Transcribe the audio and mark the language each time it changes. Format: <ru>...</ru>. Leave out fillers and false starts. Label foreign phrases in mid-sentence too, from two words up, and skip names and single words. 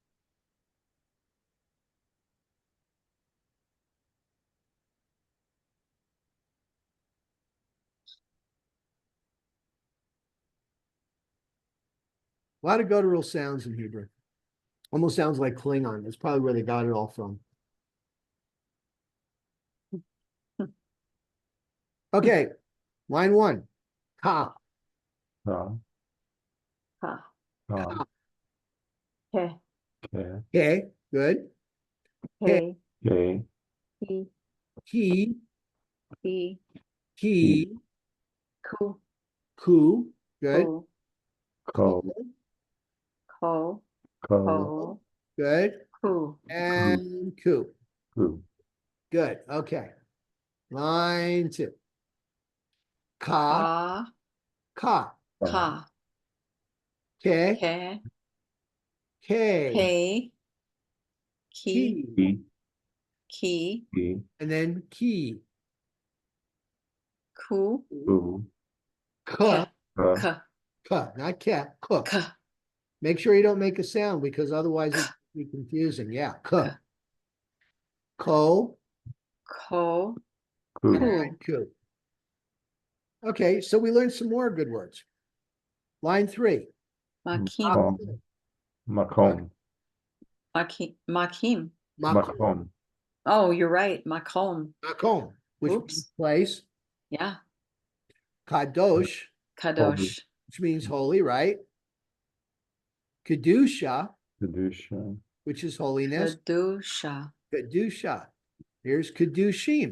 <en>A lot of guttural sounds in Hebrew. Almost sounds like Klingon. That's probably where they got it all from. Okay, line 1.</en> <he>Ka. Ka, Ha. ka, Ke. ke,</he> <en>Okay, good.</en> <he>He. ke, He. Ki, He. ki, Ku. ku, good. Ku. ko, Ko. ko, Ko.</he> <en>Good.</en> <he>Ku. And ku. ku,</he> <en>Good. Okay. Line 2.</en> <he>Ka, Ka. ka, Ka. ke, Ke. ke, Ke. Ki. ki, ki, Ki. ki, and then ki, Ku. ku, ka, ka, Ka.</he> <en>ka, not cat, ka.</en> <he>Ka.</he> <en>Make sure you don't make a sound because otherwise it can be confusing. Yeah,</en> <he>ka, ko, Ko. ku, and ku.</he> <en>Okay, so we learned some more good words. Line 3.</en> <he>Makim. makom, makom, Makim. makom,</he> <en>Oh, you're right.</en> <he>Makom. Makom,</he> <en>which Oops. means place. Yeah.</en> <he>Kadosh, Kadosh.</he> <en>which means holy, right? Kedusha,</en> <he>kedusha,</he> <en>which is holiness.</en> <he>Kedusha. Kedusha. Here's Kedushim,</he>